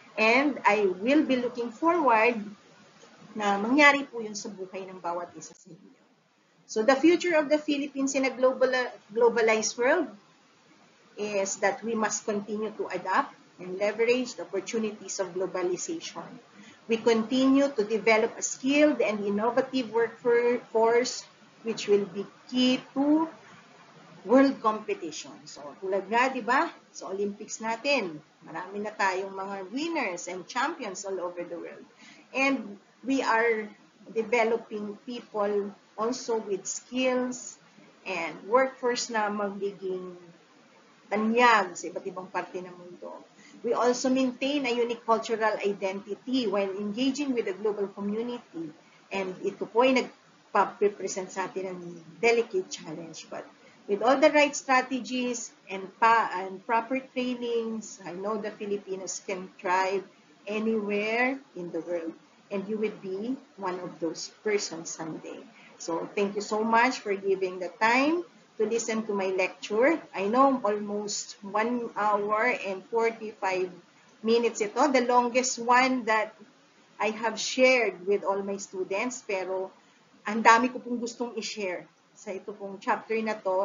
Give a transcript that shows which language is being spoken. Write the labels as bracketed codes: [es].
[en] And I will be looking forward [tl] na mangyari po yun sa buhay ng bawat isa sa inyo. [en] So the future of the Philippines in a globalized world is that we must continue to adapt and leverage the opportunities of globalization. We continue to develop a skilled and innovative workforce which will be key to world competition. [tl] So, tulad nga, di ba, sa Olympics natin, [en] marami na tayong mga winners and champions all over the world. And we are developing people also with skills and workforce [tl] na magiging tanyag sa iba't ibang parte ng mundo. [en] We also maintain a unique cultural identity while engaging with the global community. [tl] And ito po ay nagpa-represent sa atin ng delicate challenge. [en] But with all the right strategies and proper trainings, I know the Filipinos can thrive anywhere in the world. And you will be one of those persons someday. So thank you so much for giving the time to listen to my lecture. I know almost 1 hour and 45 minutes ito. The longest one that I have shared with all my students. [tl] Pero ang dami ko pong gustong i-share sa ito pong chapter na to.